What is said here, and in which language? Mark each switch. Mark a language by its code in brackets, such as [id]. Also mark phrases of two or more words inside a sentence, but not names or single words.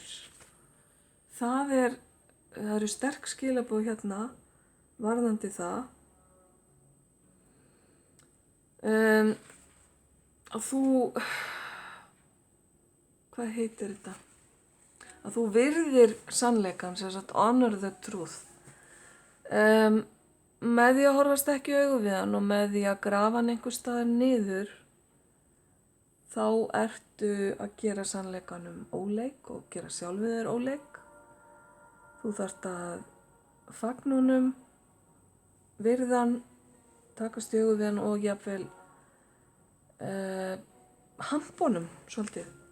[is] Það eru sterk skilaboð varðandi það. Að þú, hvað heitir þetta? Að þú virðir sannleikann, sem sagt [en] honor the truth. [is] Með því að horfast ekki í augu við hann og með því að grafa hann einhvers staðar niður, þá ertu að gera sannleikanum óleik og gera sjálfið þér óleik. Þú þarft að fagna honum, virða hann, takast í augu við hann og jafnvel hampa honum svolítið.